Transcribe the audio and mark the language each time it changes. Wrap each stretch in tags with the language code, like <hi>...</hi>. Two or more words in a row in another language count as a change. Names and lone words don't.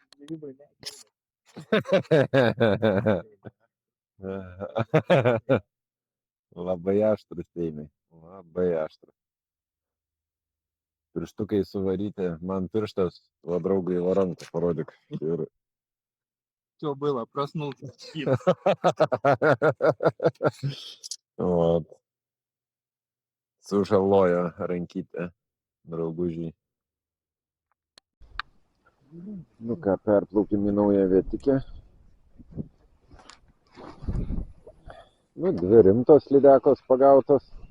<lt>Labai aštrus eimai. Labai aštrus. Pirštukai suvaryti, man pirštas, o draugai va ranką parodyk. Ir...</lt> <ru>Все было, проснулся. Вот.</ru> <lt>Sužalojo rankytę draugužiai. Nu ką, perplaukim į naują vietikę. Nu, 2 rimtos lydekos pagautos.</lt>